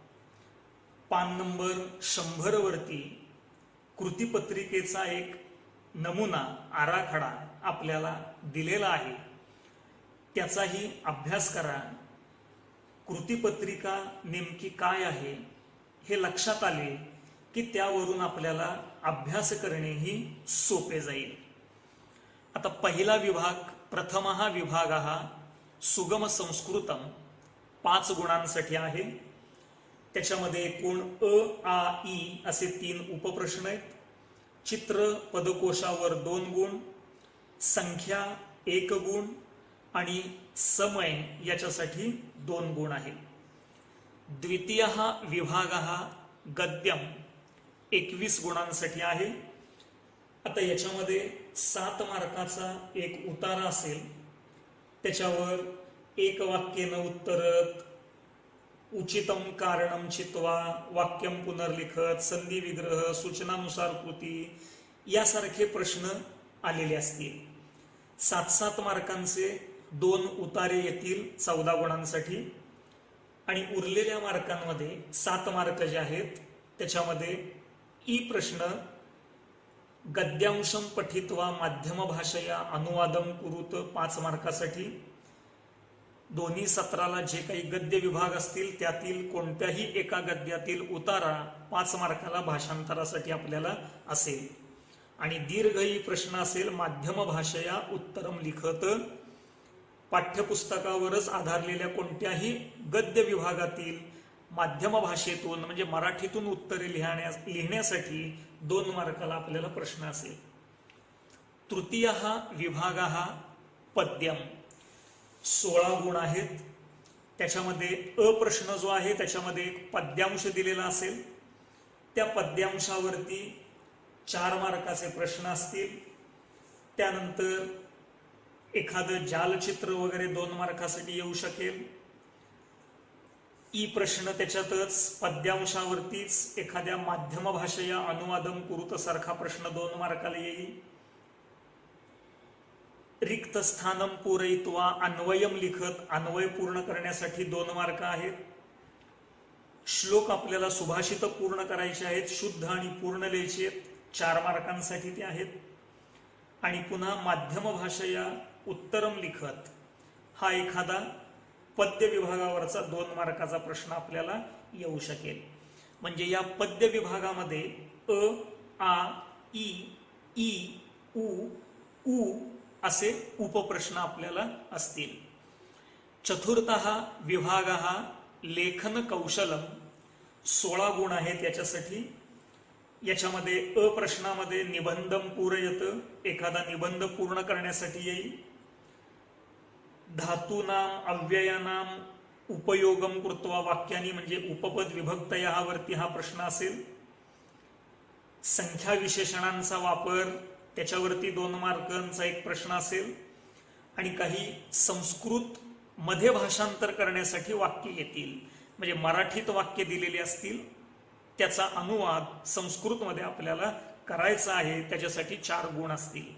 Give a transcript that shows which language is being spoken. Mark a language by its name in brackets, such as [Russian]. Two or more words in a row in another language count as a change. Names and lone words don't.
[Marathi] पान नंबर 100 वरती कृतीपत्रिकेचा एक नमुना आराखडा आपल्याला दिलेला आहे, त्याचाही अभ्यास करा। कृतीपत्रिका नेमकी काय आहे हे लक्षात आले की त्यावरून आपल्याला अभ्यास करणेही सोपे जाईल। आता पहिला विभाग, [Sanskrit] प्रथमः विभागः सुगम संस्कृतम 5 [Marathi] गुणांसाठी आहे। त्याच्यामध्ये एकूण अ आ इ असे 3 उपप्रश्न आहेत। चित्र पदकोशावर 2 गुण, संख्या 1 गुण आणि समय याच्यासाठी 2 गुण आहेत। [Sanskrit] द्वितीय विभागः गद्यम 21 [Marathi] गुणांसाठी आहे। आता याच्यामध्ये 7 मार्काचा एक उतारा असेल, त्याच्यावर [Sanskrit] एक वाक्येन उत्तरत, उचितम कारणम चित्वा, वाक्यम पुनर्लिखत, [Marathi] संधी विग्रह, सूचनानुसार कृती यासारखे प्रश्न आलेले असतील। 7-7 मार्कांचे 2 उतारे येतील 14 गुणांसाठी आणि उरलेल्या मार्कांमध्ये 7 मार्क जे आहेत त्याच्यामध्ये ई प्रश्न [Sanskrit] गद्यांशम पठित्वा माध्यम भाषया अनुवादम कुरुत [Marathi] 5 मार्कासाठी, दोन्ही सत्राला जे काही गद्य विभाग असतील त्यातील कोणत्याही एका गद्यातील उतारा 5 मार्काला भाषांतरासाठी आपल्याला असेल। आणि दीर्घ ई प्रश्न असेल [Sanskrit] माध्यम भाषया उत्तरम लिखत, [Marathi] पाठ्यपुस्तकावरच आधारलेल्या कोणत्याही गद्य विभागातील माध्यम भाषेतून म्हणजे मराठीतून उत्तरे लिहिण्यासाठी 2 मार्काला आपल्याला प्रश्न असेल। [Sanskrit] तृतीय विभागः पद्यम 16 [Marathi] गुण आहेत। त्याच्यामध्ये अ प्रश्न जो आहे त्याच्यामध्ये एक पद्यांश दिलेला असेल, त्या पद्यांशावरती 4 मार्काचे प्रश्न असतील। त्यानंतर एखादं जालचित्र वगैरे 2 मार्कासाठी येऊ शकेल। ई प्रश्न त्याच्यातच पद्यांशावरतीच एखाद्या [Sanskrit] माध्यम भाषेया अनुवादम कुरुत [Marathi] सारखा प्रश्न 2 मार्काला येईल। [Sanskrit] रिक्त स्थानम पूरयित्वा अन्वयम लिखत, [Marathi] अन्वय पूर्ण करण्यासाठी 2 मार्क आहेत। श्लोक आपल्याला सुभाषित पूर्ण करायचे आहेत, शुद्ध आणि पूर्ण लिहायचे आहेत, 4 मार्कांसाठी ते आहेत। आणि पुन्हा [Sanskrit] माध्यम भाषेया उत्तरम लिखत [Marathi] हा एखादा पद्य विभागावरचा 2 मार्काचा प्रश्न आपल्याला येऊ शकेल। म्हणजे या पद्य विभागामध्ये अ आ इ ई उ असे उपप्रश्न आपल्याला असतील। [Sanskrit] चतुर्थः विभागः लेखन कौशलम 16 [Marathi] गुण आहेत याच्यासाठी। याच्यामध्ये अ प्रश्नामध्ये [Sanskrit] निबंधम पूरयत, [Marathi] एखादा निबंध पूर्ण करण्यासाठी येईल। [Sanskrit] धातूनाम अव्ययानाम उपयोगम कृत्वा वाक्यानी [Marathi] म्हणजे उपपद विभक्त यावरती हा प्रश्न असेल। संख्या विशेषणांचा वापर त्याच्यावरती 2 मार्कांचा एक प्रश्न असेल आणि काही संस्कृत मध्ये भाषांतर करण्यासाठी वाक्य येतील, म्हणजे मराठीत वाक्य दिलेली असतील त्याचा अनुवाद संस्कृतमध्ये आपल्याला करायचा आहे, त्याच्यासाठी 4 गुण असतील.